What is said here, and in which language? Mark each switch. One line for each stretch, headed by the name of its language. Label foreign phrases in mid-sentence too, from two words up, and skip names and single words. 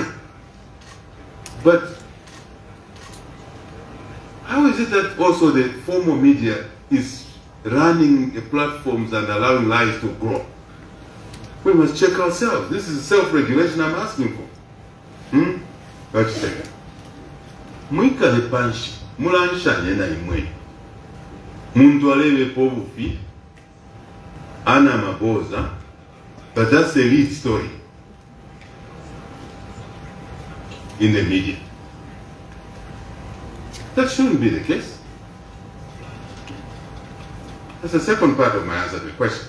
English: But how is it that also the formal media is running the platforms and allowing lies to grow? We must check ourselves. This is self-regulation I'm asking for. Wait a second.
Bemba: Mwikale panshi, mulanshanye na imwe. Muntu alele pobufi, ana maboza,
English: but that's the lead story in the media. That shouldn't be the case. That's the second part of my answer to the question.